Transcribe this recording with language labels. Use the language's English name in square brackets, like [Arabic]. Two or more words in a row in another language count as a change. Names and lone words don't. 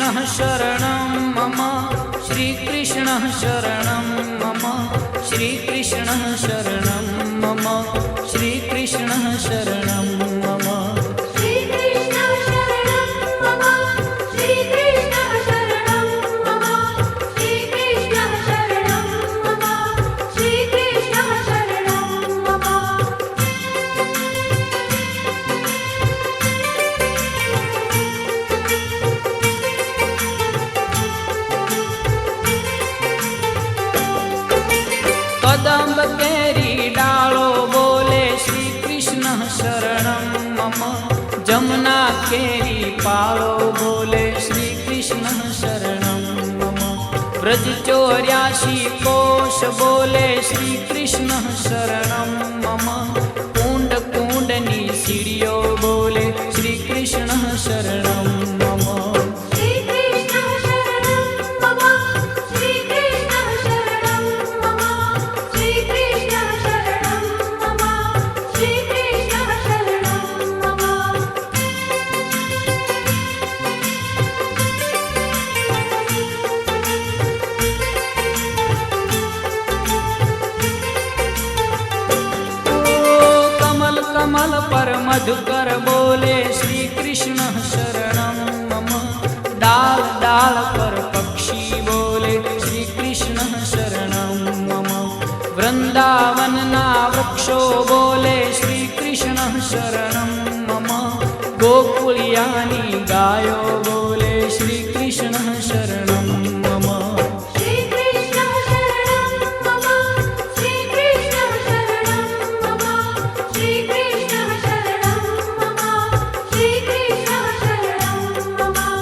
[Sanskrit] शरणं मम श्रीकृष्णः शरणं मम श्रीकृष्णः शरणं मम श्रीकृष्णः शरणं मम श्रीकृष्ण शरणं मम श्रीकृष्ण शरणं मम श्रीकृष्ण शरणं मम श्रीकृष्ण शरणं मम [Gujarati] કદમ્બ કેરી ડાળો બોલે [Sanskrit] श्री कृष्ण शरणं मम [Gujarati] જમુના કેરી પાળો બોલે [Sanskrit] श्री कृष्ण शरणं मम [Gujarati] વ્રજ 84 કોશ બોલે [Sanskrit] श्री कृष्ण शरणं मम [Gujarati] કુંડ કુંડની સીડીઓ બોલે [Sanskrit] श्री कृष्ण शरणं मम श्रीकृष्ण शरणं मम श्रीकृष्ण शरणं मम श्रीकृष्ण शरणं मम श्रीकृष्ण शरणं मम [Gujarati] કમળ કમળ પર મધુકર બોલે [Sanskrit] श्री कृष्ण शरणं [Gujarati] મમ ડાળ ડાળ પર પક્ષી બોલે [Sanskrit] श्री कृष्ण शरणं मम [Gujarati] વૃંદાવન ના વૃક્ષો બોલે [Sanskrit] श्री कृष्ण शरणं मम [Gujarati] ગોકુળિયાની ગાયો બોલે [Sanskrit] श्री कृष्ण शरणं मम श्रीकृष्ण शरणं मम श्रीकृष्ण शरणं मम श्रीकृष्ण शरणं मम श्रीकृष्ण शरणं मम